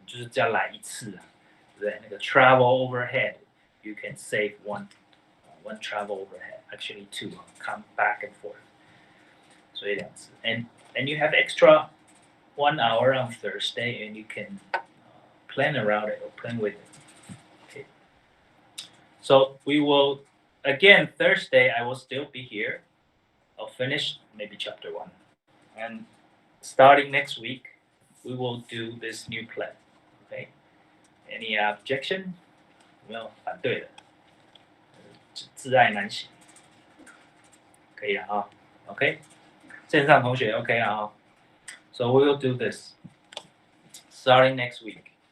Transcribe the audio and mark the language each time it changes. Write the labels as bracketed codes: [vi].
[zh] 就是只要来一次啊，对不对？ [en] 那个 travel overhead, you can save one travel overhead, actually 2, come back and forth. [zh] 所以2次 [en] and you have extra 1 hour on Thursday, and you can plan around it or plan with it. Okay. So we will, again, Thursday, I will still be here. I'll finish maybe chapter 1. And starting next week, we will do this new plan. Okay. Any objection? [zh] 有没有反对的？自爱难行，可以了啊。 OK， 线上同学 OK 了啊。 [en] So we will do this starting next week.